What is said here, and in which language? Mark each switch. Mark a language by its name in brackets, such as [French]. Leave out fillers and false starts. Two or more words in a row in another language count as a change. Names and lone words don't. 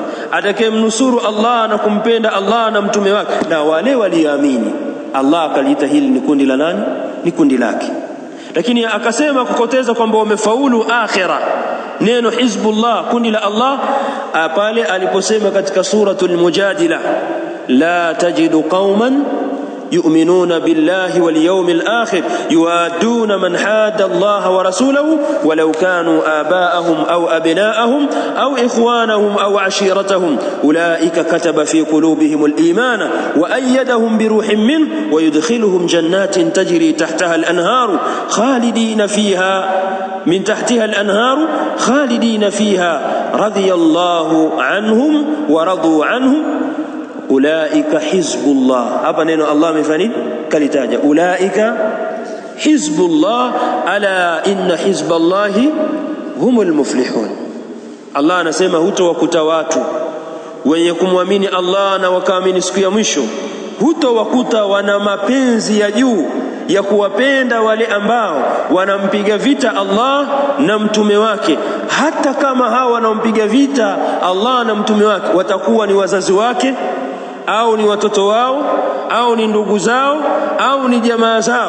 [Swahili] Atakayemnusuru Allah na kumpenda Allah na mtume wake na wale walioamini, Allah akaliita hili ni kundi la nani? Ni kundi lake. Lakini akasema kukoteza kwamba wamefaulu akhira, neno hizbullah, kundi la Allah, pale aliposema katika suratul Mujadila, [Arabic] لا تجد قوما يؤمنون بالله واليوم الآخر يوادون من حاد الله ورسوله ولو كانوا آباءهم أو أبناءهم أو إخوانهم أو عشيرتهم أولئك كتب في قلوبهم الإيمان وأيدهم بروح منه ويدخلهم جنات تجري تحتها الأنهار خالدين فيها من تحتها الأنهار خالدين فيها رضي الله عنهم ورضوا عنه أولئك حزب الله. [Swahili] Hapa neno Allah amefanya kalitaja [Arabic] أولئك حزب الله, ألا إن حزب الله هم المفلحون. [Swahili] Allah anasema hutowakuta watu wenye kumwamini Allah na wakaamini siku ya mwisho, hutowakuta wana mapenzi ya juu ya kuwapenda wale ambao wanampiga vita Allah na mtume wake, hata kama hao wanaompiga vita Allah na mtume wake watakuwa ni wazazi wake au ni watoto wao au ni ndugu zao au ni jamaa zao.